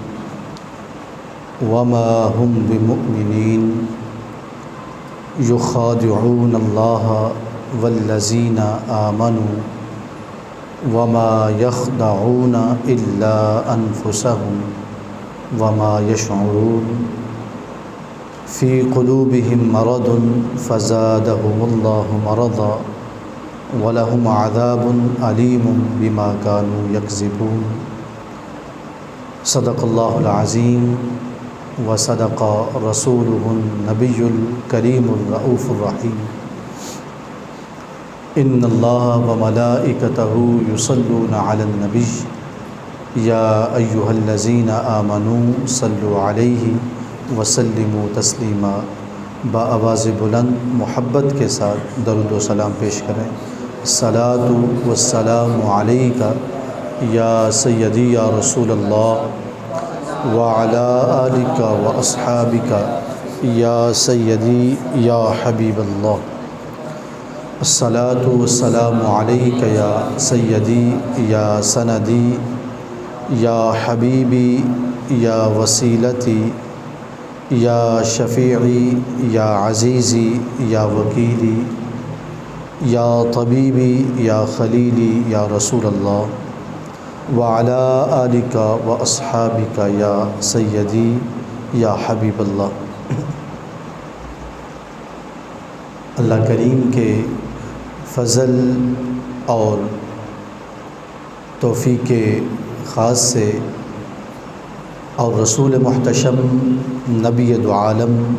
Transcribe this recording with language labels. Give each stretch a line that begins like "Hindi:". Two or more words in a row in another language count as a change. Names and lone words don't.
Arabic: وما هم بمؤمنین یخادعون اللہ والذین آمنوا وما یخدعون الا انفسهم وما یشعرون فی قلوبهم مرض فزادهم اللہ مرضا وَلَهُمْ عَذَابٌ عَلِيمٌ بِمَا كَانُوا يَكْذِبُونَ صدق اللہ العظیم وصدق رسولہ النبی الکریم الرؤوف الرحیم ان اللہ وملائکتہ یصلون علی النبی یا ایہا الذین آمنوا صلوا علیہ وسلموا تسلیما
Urdu: بآواز بلند محبت کے ساتھ درود و سلام پیش کریں۔
Arabic: الصلاۃ والسلام علیک یا سیدی یا رسول اللہ وعلی آلک واصحابک یا سیدی یا حبیب اللہ۔ الصلاۃ والسلام علیک یا سیدی یا سندی یا حبیبی یا وسیلتی یا شفیعی یا عزیزی یا وکیلی یا طبیبی یا خلیلی یا رسول اللہ وعلی آلک واصحابک یا سیدی یا حبیب اللہ۔
Urdu: اللہ کریم کے فضل اور توفیق خاص سے اور رسول محتشم نبی دو عالم